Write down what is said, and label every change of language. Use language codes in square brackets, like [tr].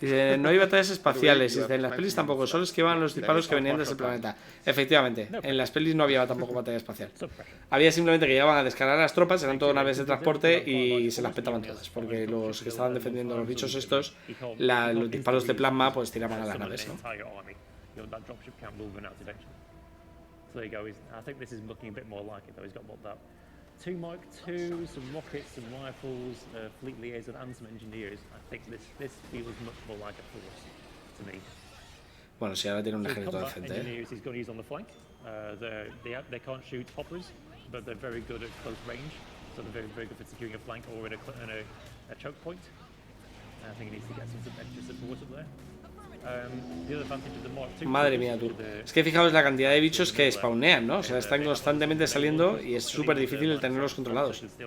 [es] Dice, no hay batallas espaciales. Dice, en las pelis tampoco, solo esquivaban los disparos que venían desde el planeta. Efectivamente, en las pelis no había tampoco batalla espacial. Había simplemente que llegaban a descargar a las tropas, eran todas naves de transporte y se las petaban todas. Porque los que estaban defendiendo los bichos estos, los disparos de plasma, pues tiraban a las naves, ¿no? [en] So there you go. I think this is looking a bit more like it, though. He's got what, that 2 Mark II, some rockets, some rifles, fleet liaison, and some engineers. I think this feels much more like a force to me. [es] Bueno, si ahora tiene un ejército de gente. [en] Engineers he's going to use on the flank. They can't shoot hoppers, but they're very good at close range. So they're very, very good for securing a flank or in a choke point. I think he needs to get some extra support up there. [es] Madre mía, tú. Es que fijaos la cantidad de bichos que spawnean, ¿no? O sea, están constantemente saliendo y es súper difícil el tenerlos controlados.